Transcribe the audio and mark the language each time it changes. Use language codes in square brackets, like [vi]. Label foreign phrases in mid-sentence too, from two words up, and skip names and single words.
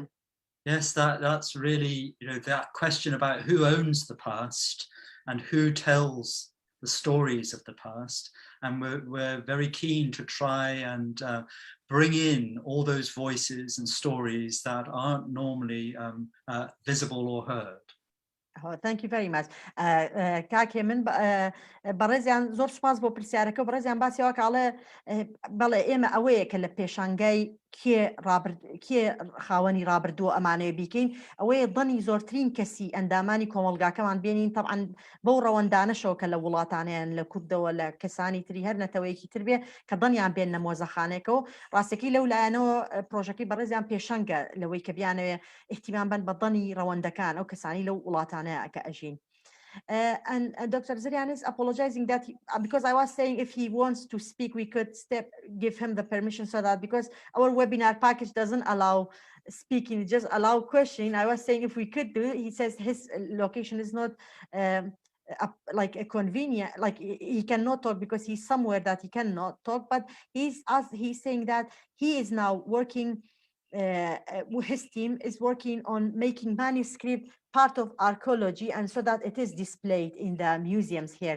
[en] Yes, that's really, that question about who owns the past and who tells the stories of the past. And we're very keen to try and bring in all those voices and stories that aren't normally visible or heard. Thank you very much. [ckb] کاکێ من بەڕێزیان زۆر سپاس بۆ پرسیارەکە و بەڕێزیان باسیەوە کاڵێ بەڵێ ئێمە ئەوەیە کە لە پێشانگای کێ خاوەنی ڕابردووە ئەمانەیە بیکەین ئەوەیە دڵنی زۆرترین کەسی ئەندامانی کۆمەلگاکەمان بێنین طبعاً بەو ڕەوەندانەشەوە کە لە وڵاتانیان لە کوردەوە لە کەسانی تری هەر نەتەوەیەکی تر بێ کە دڵنیان بێن لە مۆزەخانێکەوە ڕاستەکەی لەو لایەنەوە پرۆژەکەی بەڕێزیان پێشەنگە لەوەی کە بیانەوێ احتیمام بن بە دڵنی ڕەوەندەکان ئەو کەسانی لەو وڵاتانەیە کە ئەژین. [en] And Dr. Zerian is apologizing that because I was saying if he wants to speak, we could give him the permission so that because our webinar package doesn't allow speaking, just allow questioning. I was saying if we could do it, he says his location is not a convenient, he cannot talk because he's somewhere that he cannot talk, but he's saying that he is now working, his team is working on making manuscript part of archaeology and so that it is displayed in the museums here.